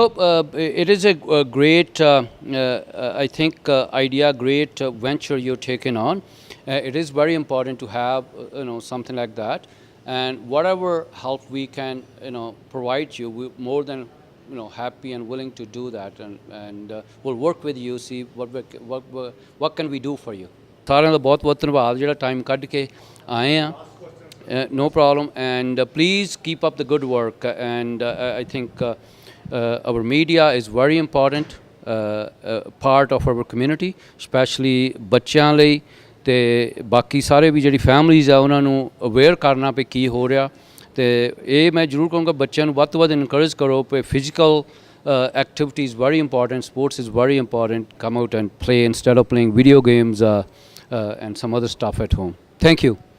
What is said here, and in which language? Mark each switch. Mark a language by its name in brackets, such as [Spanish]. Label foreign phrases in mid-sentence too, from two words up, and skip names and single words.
[English] It is a great, I think, idea, great venture you're taking on. It is very important to have, something like that, and whatever help we can, provide you, we're more than happy and willing to do that, and we'll work with you, see what can we do for you. [Punjabi] ਸਾਰਿਆਂ ਦਾ ਬਹੁਤ ਬਹੁਤ ਧੰਨਵਾਦ ਜਿਹੜਾ ਟਾਈਮ ਕੱਢ ਕੇ ਆਏ ਆ। [English] No problem, and please keep up the good work, and I think our media is very important part of our community, especially [Punjabi] ਬੱਚਿਆਂ ਲਈ, ਤੇ ਬਾਕੀ ਸਾਰੇ ਵੀ ਜਿਹੜੀ ਫੈਮਲੀਜ਼ ਆ ਉਹਨਾਂ ਨੂੰ ਅਵੇਅਰ ਕਰਨਾ ਪਈ ਕੀ ਹੋ ਰਿਹਾ। ਤੇ ਇਹ ਮੈਂ ਜ਼ਰੂਰ ਕਹੂੰਗਾ ਬੱਚਿਆਂ ਨੂੰ ਵੱਧ ਤੋਂ ਵੱਧ ਇਨਕਰੇਜ ਕਰੋ ਕਿ [English] ਫਿਜ਼ੀਕਲ activity is very important, sports is very important, come out and play instead of playing video games and some other stuff at home. Thank you.